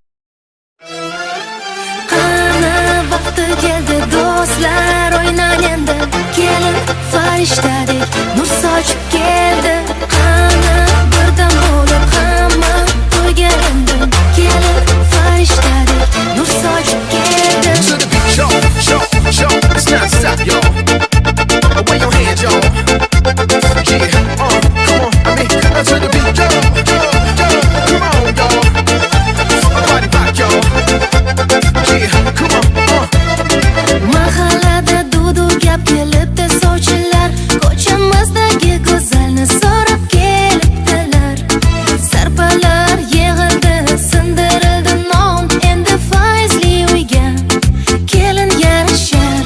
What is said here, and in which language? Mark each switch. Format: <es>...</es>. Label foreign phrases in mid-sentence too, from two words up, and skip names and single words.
<uz>Qani vaqti keldi do'stlar o'ynaylik. Kelin farishtadek nur sochib keldi. Qani birdan bo'lib hamma to'yga endi. Kelin farishtadek nur sochib keldi.</uz> <en>To the beat, y'all, it's not stop, y'all. Away your hands, y'all. Yeah, come on, I mean, to the beat, y'all, come on, y'all. Body rock, y'all. Yeah, come on,</en> <uz>Mahallada dudu gap kelibdi sovchilar, ko'chamizdagi go'zalni so'rab kelibdilar. Sarpalar yig'ildi, sindirildi non, endi faizli uyga kelin yarashar.</uz>